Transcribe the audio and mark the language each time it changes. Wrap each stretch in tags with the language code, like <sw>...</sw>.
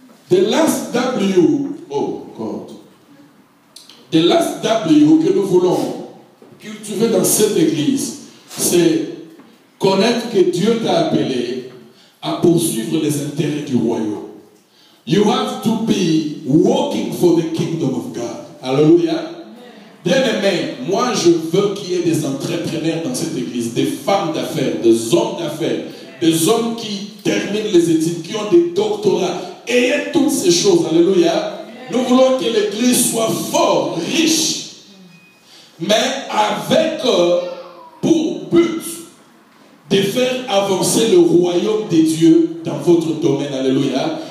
<en>The last W, oh God, the last W</en> <fr>que nous voulons cultiver dans cette église, c'est connaître que Dieu t'a appelé à poursuivre les intérêts du royaume.</fr> <en>You have to be working for the kingdom of God. Alléluia.</en> <fr>Bien-aimé, moi je veux qu'il y ait des entrepreneurs dans cette église, des femmes d'affaires, des hommes d'affaires, des hommes qui terminent les études, qui ont des doctorats. Ayez toutes ces choses. Alléluia. Nous voulons que l'église soit forte, riche, mais avec pour but de faire avancer le royaume des dieux dans votre domaine. Alléluia.</fr>